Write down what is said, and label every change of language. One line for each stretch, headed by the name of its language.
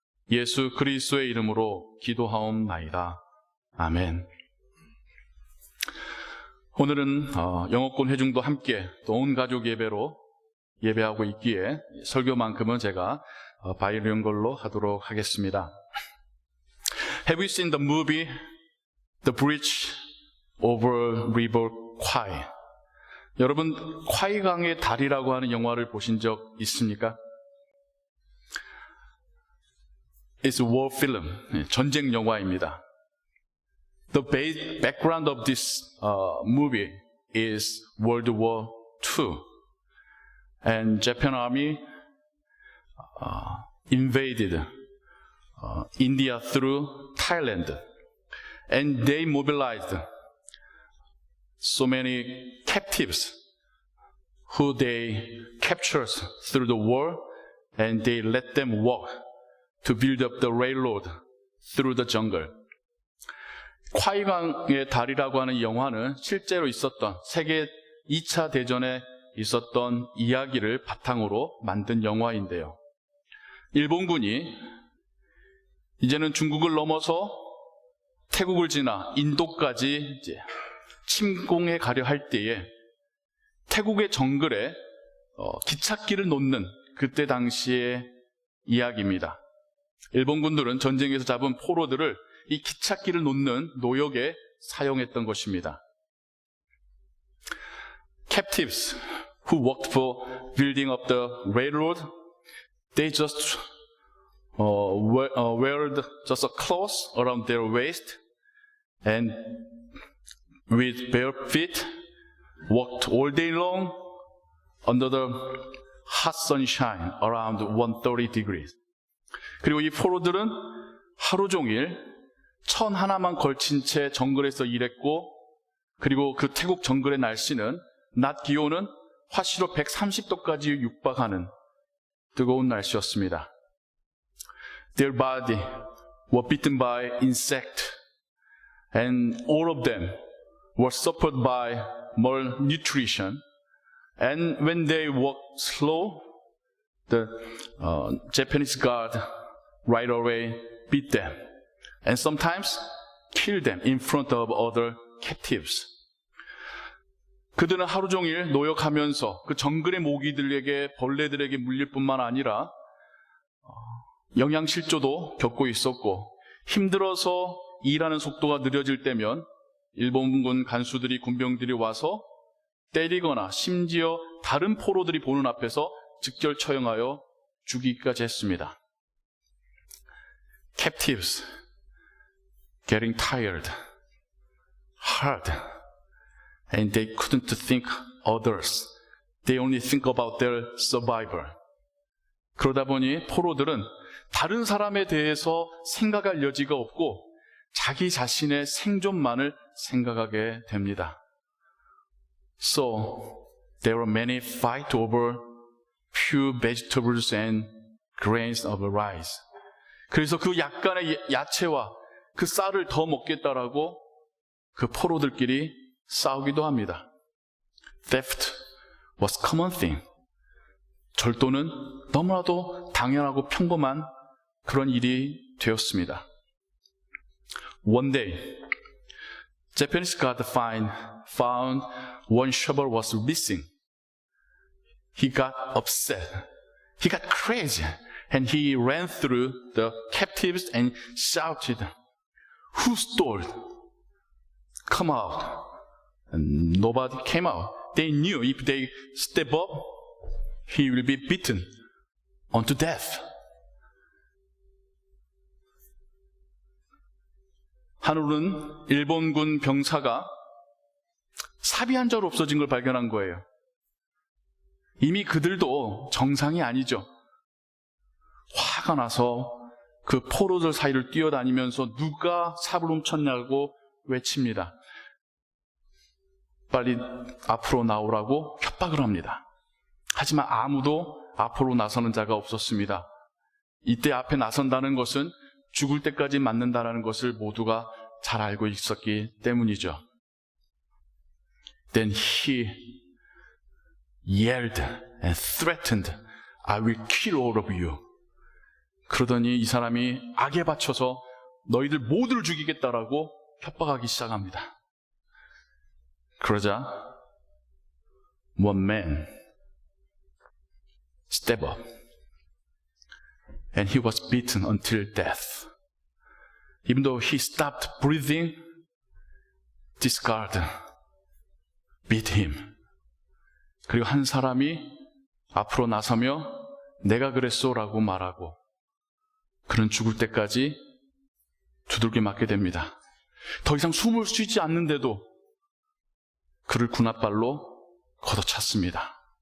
Korean: 예수 그리스도의 이름으로 기도하옵나이다. 아멘. 오늘은 영어권 회중도 함께 또 온 가족 예배로 예배하고 있기에 설교만큼은 제가 바이링걸로 하도록 하겠습니다.
English: Have you seen the movie The Bridge Over River Kwai?
Korean: 여러분, 콰이강의 다리라고 하는 영화를 보신 적 있습니까?
English: It's a war film,
Korean: 전쟁 영화입니다.
English: The background of this movie is World War II, and Japan Army invaded India through Thailand, and they mobilized so many captives who they captured through the war, and they let them walk to build up the railroad through the jungle.
Korean: 콰이강의 다리라고 하는 영화는 실제로 있었던 세계 2차 대전에 있었던 이야기를 바탕으로 만든 영화인데요. 일본군이 이제는 중국을 넘어서 태국을 지나 인도까지 이제 침공해 가려 할 때에 태국의 정글에 기찻길을 놓는 그때 당시의 이야기입니다. 일본군들은 전쟁에서 잡은 포로들을 이 기찻길을 놓는 노역에 사용했던 것입니다.
English: Captives who worked for building up the railroad, they just wear just a cloth around their waist and with bare feet walked all day long under the hot sunshine around 130 degrees.
Korean: 그리고 이 포로들은 하루 종일 천 하나만 걸친 채 정글에서 일했고, 그리고 그 태국 정글의 날씨는 낮 기온은 화씨로 130도까지 육박하는 뜨거운 날씨였습니다.
English: Their body were bitten by insect, and all of them were suffered by malnutrition. And when they walked slow, the Japanese guard right away beat them, and sometimes killed them in front of other captives.
Korean: 그들은 하루 종일 노역하면서 그 정글의 모기들에게, 벌레들에게 물릴 뿐만 아니라 영양실조도 겪고 있었고, 힘들어서 일하는 속도가 느려질 때면 일본군 간수들이, 군병들이 와서 때리거나 심지어 다른 포로들이 보는 앞에서 즉결 처형하여 죽이기까지 했습니다.
English: Captives getting tired, hard, and they couldn't think others. They only think about their survival.
Korean: 그러다 보니 포로들은 다른 사람에 대해서 생각할 여지가 없고 자기 자신의 생존만을 생각하게 됩니다.
English: So there were many fights over few vegetables and grains of rice.
Korean: 그래서 그 약간의 야채와 그 쌀을 더 먹겠다라고 그 포로들끼리 싸우기도 합니다.
English: Theft was common thing.
Korean: 절도는 너무나도 당연하고 평범한 그런 일이 되었습니다.
English: One day, Japanese guard found one shovel was missing. He got upset. He got crazy. And he ran through the captives and shouted, "Who stole? Come out." And nobody came out. they knew if they step up, he will be beaten unto death.
Korean: 한울은 일본군 병사가 삽이 한 절 없어진 걸 발견한 거예요. 이미 그들도 정상이 아니죠. 화가 나서 그 포로들 사이를 뛰어다니면서 누가 삽을 훔쳤냐고 외칩니다. 빨리 앞으로 나오라고 협박을 합니다. 하지만 아무도 앞으로 나서는 자가 없었습니다. 이때 앞에 나선다는 것은 죽을 때까지 맞는다는 것을 모두가 잘 알고 있었기 때문이죠.
English: Then he yelled and threatened, I will kill all of you.
Korean: 그러더니 이 사람이 악에 받쳐서 너희들 모두를 죽이겠다라고 협박하기 시작합니다. 그러자
English: one man stepped up and he was beaten until death. Even though he stopped breathing, this guard beat him.
Korean: 그리고 한 사람이 앞으로 나서며 내가 그랬소라고 말하고 그는 죽을 때까지 두들겨 맞게 됩니다. 더 이상 숨을 쉬지 않는데도 그를 군홧발로 걷어찼습니다.